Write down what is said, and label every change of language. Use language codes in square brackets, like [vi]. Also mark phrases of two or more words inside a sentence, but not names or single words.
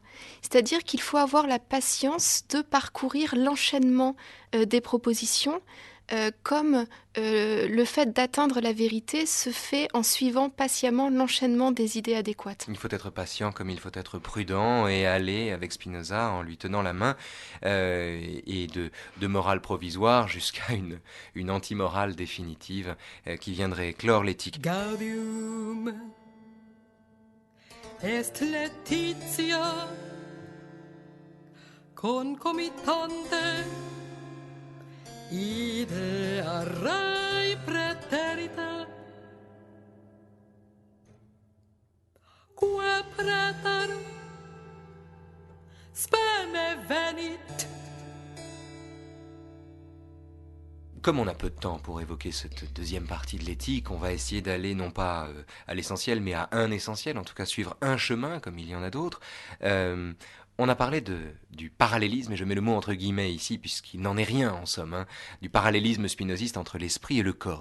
[fr] C'est-à-dire qu'il faut avoir la patience de parcourir l'enchaînement des propositions, comme le fait d'atteindre la vérité se fait en suivant patiemment l'enchaînement des idées adéquates. Il faut être patient comme il faut être prudent et aller avec Spinoza en lui tenant la main et de morale provisoire jusqu'à une anti-morale définitive qui viendrait clore l'éthique. [la] Gaudium est Laetitia concomitante idea rai praeterita qua praeter spene venit. [fr] Comme on a peu de temps pour évoquer cette deuxième partie de l'éthique, on va essayer d'aller non pas à l'essentiel, mais à un essentiel, en tout cas suivre un chemin, comme il y en a d'autres. On a parlé du parallélisme, et je mets le mot entre guillemets ici, puisqu'il n'en est rien en somme, du parallélisme spinoziste entre l'esprit et le corps.